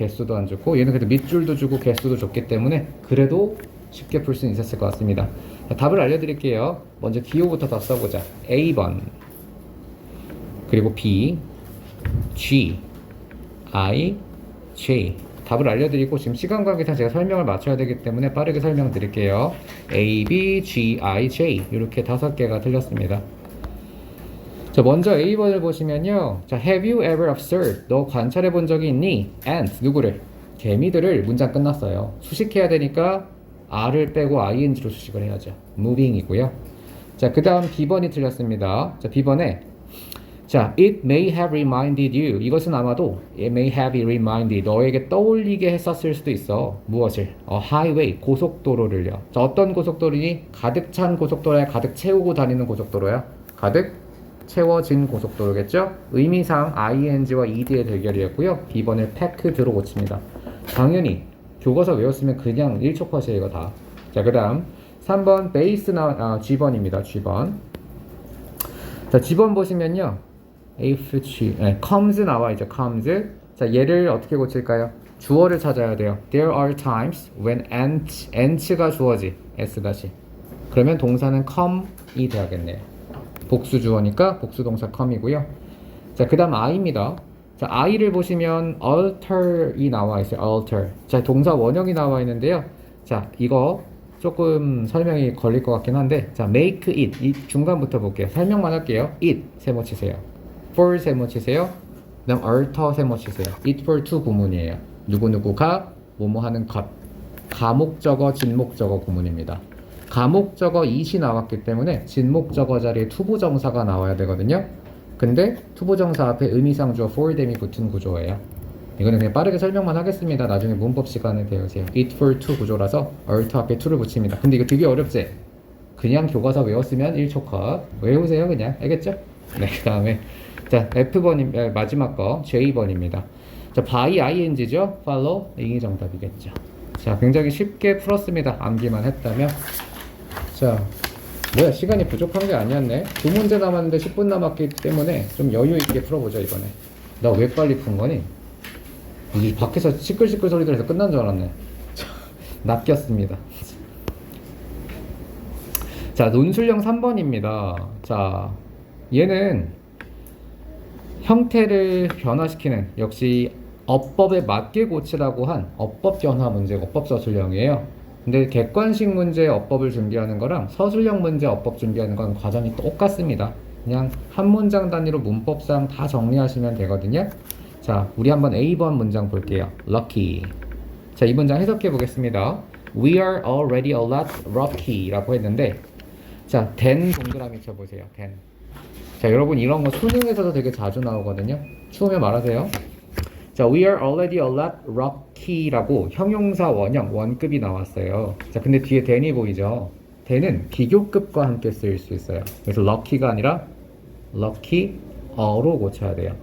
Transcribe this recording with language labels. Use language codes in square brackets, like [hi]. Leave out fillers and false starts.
[ko] 개수도 안 줬고 얘는 그래도 밑줄도 주고 개수도 줬기 때문에 그래도 쉽게 풀 수 있었을 것 같습니다. 자, 답을 알려드릴게요. 먼저 기호부터 다 써보자. A번, 그리고 B, G, I, J. 답을 알려드리고 지금 시간 관계상 제가 설명을 맞춰야 되기 때문에 빠르게 설명드릴게요. A, B, G, I, J 이렇게 5개가 틀렸습니다. 자, 먼저 A번을 보시면요. [en] 자, Have you ever observed? [ko] 너 관찰해 본 적이 있니? Ant, 누구를? 개미들을. 문장 끝났어요. 수식해야 되니까 R을 빼고 ing로 수식을 해야죠. moving이고요. 자, 그 다음 B번이 틀렸습니다. [en] 자, B번에 자, it may have reminded you. [ko] 이것은 아마도 [en] it may have reminded [ko] 너에게 떠올리게 했었을 수도 있어. 무엇을? highway, 고속도로를요. 자, 어떤 고속도로니? 가득 찬 고속도로야? 가득 채우고 다니는 고속도로야? 가득 채워진 고속도로겠죠? 의미상 ing와 ed의 대결이었고요. B번을 packed로 고칩니다. 당연히 교과서 외웠으면 그냥 1초 컷이에요, 이거 다. 자, 그 다음 3번 베이스 G번입니다. G번. 자, G번 보시면요. if, G, comes 나와 있죠. [en] comes. [ko] 자, 얘를 어떻게 고칠까요? 주어를 찾아야 돼요. [en] There are times when ant [ko] 가 주어지. S 다시. 그러면 동사는 come이 돼야겠네요. 복수 주어니까 복수 동사 come이고요. 자, 그 다음 I입니다. 자, I를 보시면 alter이 나와 있어요. [en] alter. [ko] 자, 동사 원형이 나와 있는데요. 자, 이거 조금 설명이 걸릴 것 같긴 한데, 자, make it. 이 중간부터 볼게요. 설명만 할게요. it 세모 치세요. for 세모 치세요. 그 다음 alter 세모 치세요. it for to 구문이에요. 누구누구가 뭐뭐 하는 것. 가목적어, 진목적어 구문입니다. 가목적어 it이 나왔기 때문에 진목적어 자리에 투부정사가 나와야 되거든요. 근데 투부정사 앞에 의미상 주어 for them이 붙은 구조예요. 이거는 그냥 빠르게 설명만 하겠습니다. 나중에 문법 시간에 배우세요. it for to 구조라서 alter 앞에 to를 붙입니다. 근데 이거 되게 어렵지? 그냥 교과서 외웠으면 1초 컷. 외우세요 그냥. 알겠죠? 네, 그 다음에 자, F번 마지막 거 J번입니다. 자, by ing죠? follow 이게 정답이겠죠. 자, 굉장히 쉽게 풀었습니다. 암기만 했다면. 자, 뭐야, 시간이 부족한 게 아니었네. 2문제 남았는데 10분 남았기 때문에 좀 여유 있게 풀어보자 이번에. 나 왜 빨리 푼 거니? 이제 밖에서 시끌시끌 소리 들어서 끝난 줄 알았네. 낚였습니다. 자, 논술형 3번입니다. 자, 얘는 형태를 변화시키는, 역시 어법에 맞게 고치라고 한 어법 변화 문제, 어법 서술형이에요. 근데 객관식 문제 어법을 준비하는 거랑 서술형 문제 어법 준비하는 건 과정이 똑같습니다. 그냥 한 문장 단위로 문법상 다 정리하시면 되거든요. 자, 우리 한번 A번 문장 볼게요. [en] Lucky. [ko] 자, 이 문장 해석해 보겠습니다. [en] We are already a lot lucky [ko] 라고 했는데, 자, [en] than [ko] 동그라미 쳐보세요. [en] than. [ko] 자, 여러분 이런 거 수능에서도 되게 자주 나오거든요. 추우면 말하세요. 자, [en] we are already a lot lucky [ko] 라고 형용사 원형 원급이 나왔어요. 자, 근데 뒤에 than이 보이죠? than은 비교급과 함께 쓰일 수 있어요. 그래서 lucky가 아니라 lucky로 고쳐야 돼요.